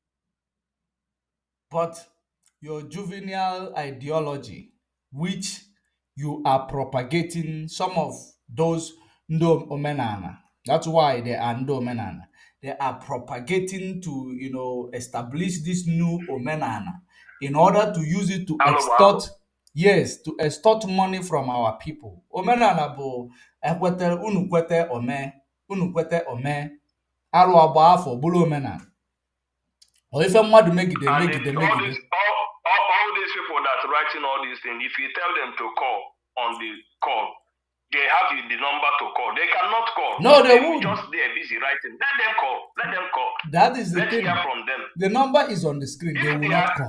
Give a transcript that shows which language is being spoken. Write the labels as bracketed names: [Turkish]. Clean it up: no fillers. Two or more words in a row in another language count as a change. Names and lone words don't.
[English] But your juvenile ideology, which you are propagating, some of those [Igbo] ndo omenana. [English] That's why they are [Igbo] ndo omenana. [English] They are propagating to establish this new omenana in order to use it to extort. Yes, to extort money from our people. [Igbo] Omenala bụ ekwete unu kwete ome unu kwete ome arụ agba afọ bụrụ omenala. [English] Or if [Igbo] mmadụ megide megide megide. [English] All these people that writing all these things, if you tell them to call on the call, they have the number to call. They cannot call. No, they won't. Just they're busy writing. Let them call. Let them call. That is the Let's thing. hear from them. The number is on the screen. They will not call.